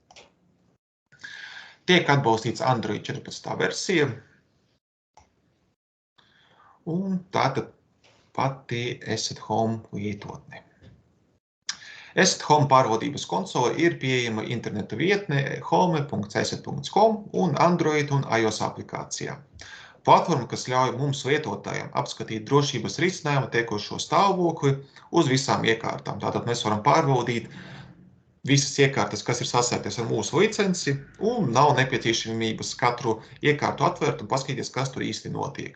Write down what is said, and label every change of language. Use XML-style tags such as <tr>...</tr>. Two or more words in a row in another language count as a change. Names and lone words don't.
<lv>Tiek atbalstīts Android 14. versija. Un tātad pati Asset Home lietotne. Asset Home pārvaldības konsole ir pieejama interneta vietne home.asset.com un Android un iOS aplikācijā. Platforma, kas ļauj mums lietotājiem apskatīt drošības risinājumu tiekošo stāvokli uz visām iekārtām. Tātad mēs varam pārbaudīt visas iekārtas, kas ir sasaistītas ar mūsu licenci, un nav nepieciešamības katru iekārtu atvērt un paskatīties, kas tur īsti notiek.</lv>